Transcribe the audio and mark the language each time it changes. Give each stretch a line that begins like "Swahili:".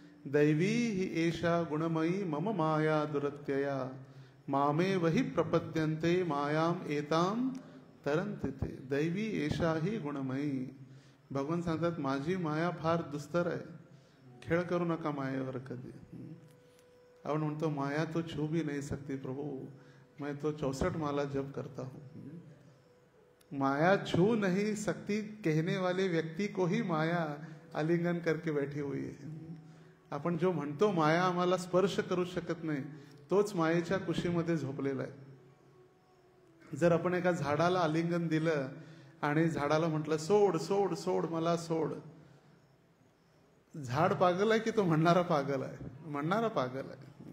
Sanskrit: दैवी ही एषा गुणमयी मम माया दुरत्यया मामे वही प्रपद्यन्ते मायाम एताम तरन्ति ते. दैवी एषा ही गुणमयी.
Marathi: भगवान सांगतात माझी माया फार दुस्तर आहे, खेळ करू नका मायेवर कधी. आपण म्हणतो
Hindi: माया तो छू भी नहीं सकती प्रभु, मैं तो 64 माला जप करता हूँ. माया छू नहीं सकती कहने वाले व्यक्ति को ही माया आलिंगन करके बैठी हुई है.
Marathi: आपण जो म्हणतो माया आम्हाला स्पर्श करू शकत नाही तोच मायेच्या कुशीमध्ये झोपलेला आहे. जर आपण एका झाडाला आलिंगन दिलं आणि झाडाला म्हटलं सोड सोड सोड मला सोड, झाड पागल आहे की तो म्हणणारा पागल आहे? म्हणणारा पागल आहे.